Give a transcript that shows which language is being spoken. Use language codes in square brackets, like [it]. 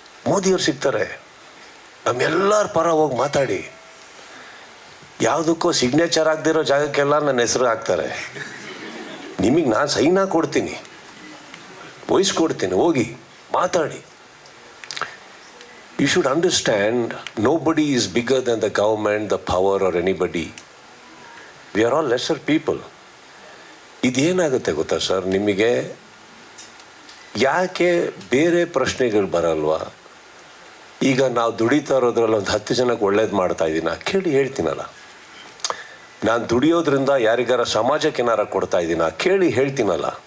[kn] ಮೋದಿಯವ್ರು ಸಿಗ್ತಾರೆ, ನಮ್ಮೆಲ್ಲರ ಪರ ಹೋಗಿ ಮಾತಾಡಿ. ಯಾವುದಕ್ಕೂ ಸಿಗ್ನೇಚರ್ ಆಗದಿರೋ ಜಾಗಕ್ಕೆಲ್ಲ ನನ್ನ ಹೆಸರು ಹಾಕ್ತಾರೆ. ನಿಮಗೆ ನಾನು ಸೈನ್ ಕೊಡ್ತೀನಿ, ವಹಿಸ್ಕೊಡ್ತೀನಿ, ಹೋಗಿ ಮಾತಾಡಿ. [en] You should understand, nobody is bigger than the government, the power or anybody. We are all lesser people. [kn] ಇದೇನಾಗುತ್ತೆ ಗೊತ್ತಾ ಸರ್, ನಿಮಗೆ ಯಾಕೆ ಬೇರೆ ಪ್ರಶ್ನೆಗಳು ಬರಲ್ವಾ? ಈಗ ನಾವು ದುಡಿತಾ ಇರೋದ್ರಲ್ಲಿ ಒಂದು 10 ಜನಕ್ಕೆ ಒಳ್ಳೇದು ಮಾಡ್ತಾ ಇದ್ದೀನ ಕೇಳಿ ಹೇಳ್ತೀನಲ್ಲ. ನಾನು ದುಡಿಯೋದ್ರಿಂದ ಯಾರಿಗಾರ ಸಮಾಜಕ್ಕೆ ಏನಾರ ಕೊಡ್ತಾ ಇದ್ದೀನ ಕೇಳಿ ಹೇಳ್ತೀನಲ್ಲ.